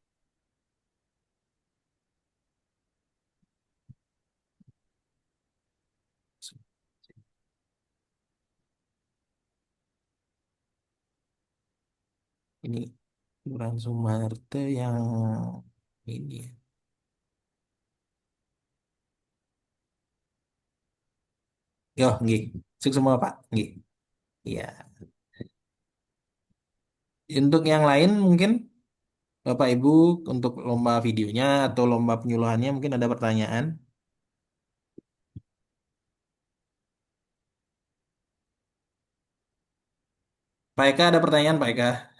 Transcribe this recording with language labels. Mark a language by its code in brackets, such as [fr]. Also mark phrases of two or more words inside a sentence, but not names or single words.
[id] Ini Kelurahan Sumerte yang ini. Yo, nggih. Sukses semua Pak. Nggih. Iya. Untuk yang lain mungkin Bapak Ibu untuk lomba videonya atau lomba penyuluhannya mungkin ada pertanyaan. Pak Eka ada pertanyaan Pak Eka?